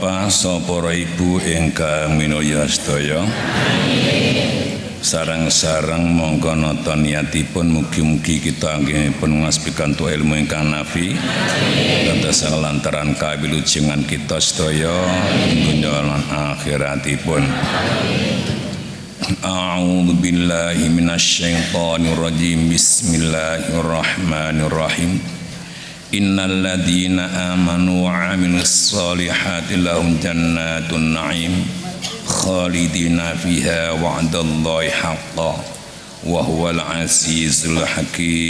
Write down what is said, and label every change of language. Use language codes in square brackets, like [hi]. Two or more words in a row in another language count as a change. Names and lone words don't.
[jv] Para ibu ingkang minulya sedaya, sarang-sarang monggo nata niatipun mugi-mugi kita anggenipun ngaspikanto ilmu ingkang nafi dados lantaran kawilujengan kita sedaya dunya lan akhiratipun. [ar] أعوذ بالله من الشيطان الرجيم. بسم الله الرحمن الرحيم. إن الذين آمنوا وعملوا الصالحات لهم جنات النعيم خالدين فيها وعد الله حقا وهو العزيز الحكيم.